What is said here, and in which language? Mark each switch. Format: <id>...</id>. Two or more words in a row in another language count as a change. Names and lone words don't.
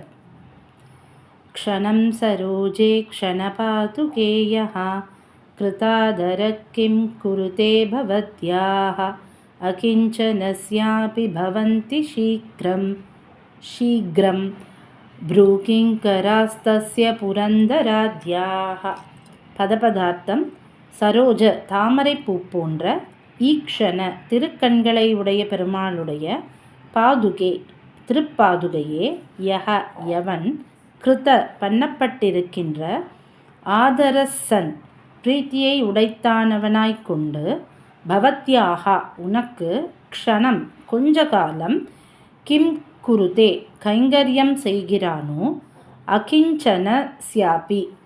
<sa>क्षणं सरोजे क्षणपादुके यः कृतादरः किं कुरुते भवत्याः अकिञ्चनस्यापि भवन्ति शीघ्रं भ्रूकिङ्करास्तस्य पुरन्दराद्याः.</sa> <ta>பதபதார்த்தம் சரோஜ தாமரை பூ போன்ற ஈக்ஷண திருக்கண்களை உடைய பெருமாளுடைய பாதுகே திருப்பாதுகையே யக யவன் கிருத பண்ணப்பட்டிருக்கின்ற ஆதரசன் பிரீத்தியை உடைத்தானவனாய்கொண்டு பவத்யாகா உனக்கு க்ஷணம் கொஞ்ச காலம்</ta> <sa>किं कुरुते</sa> <ta>கைங்கரியம் செய்கிறானோ</ta> <sa>अकिञ्चनस्यापि</sa>